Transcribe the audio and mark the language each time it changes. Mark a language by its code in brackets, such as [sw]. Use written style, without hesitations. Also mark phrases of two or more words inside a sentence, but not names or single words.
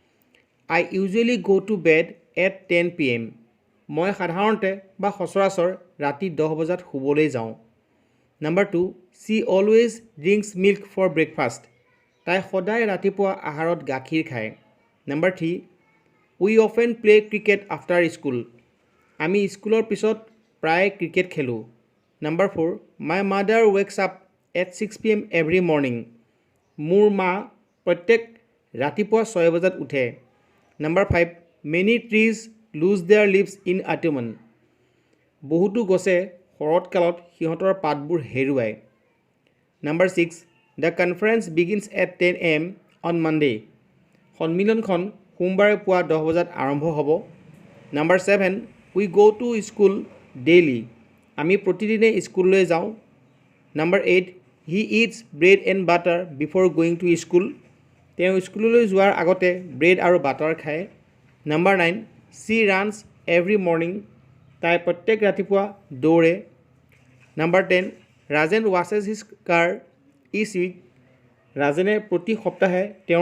[en] I usually go to bed at 10 PM [as] মই সাধাৰণতে বা সচৰাচৰ ৰাতি 10 বজাত শুবলৈ যাওঁ নম্বৰ 2 [en] She always drinks milk for breakfast [as] তাই সদায় ৰাতিপুৱা আহাৰত গাখীৰ খায় নম্বৰ 3 [en] We often play cricket after school [as] আমি স্কুলৰ পিছত প্ৰায় ক্ৰিকেট খেলোঁ [en] Number 4, my mother wakes up at 6 PM every morning. [as] মোৰ মা প্ৰত্যেক ৰাতিপুৱা 6 বজাত উঠে। [en] Number 5, many trees lose their leaves in autumn. [as] বহুতো গছে শৰৎকালত সিহঁতৰ পাতবোৰ হেৰুৱায়। [en] Number 6, the conference begins at 10 AM on Monday. [as] সন্মিলনখন সোমবাৰে পুৱা 10 বজাত আৰম্ভ হ'ব। [en] Number 7, we go to school daily. [as] আমি প্ৰতিদিনে স্কুললৈ যাওঁ নম্বৰ 8 [en] He eats bread and butter before going to school [as] তেওঁ স্কুললৈ যোৱাৰ আগতে ব্ৰেড আৰু বাটাৰ খায় নম্বৰ 9 চি [en] runs every morning [as] তাই প্ৰত্যেক ৰাতিপুৱা দৌৰে নম্বৰ 10 [en] Rajen washes his car each week [as] ৰাজেনে প্ৰতি সপ্তাহে তেওঁৰ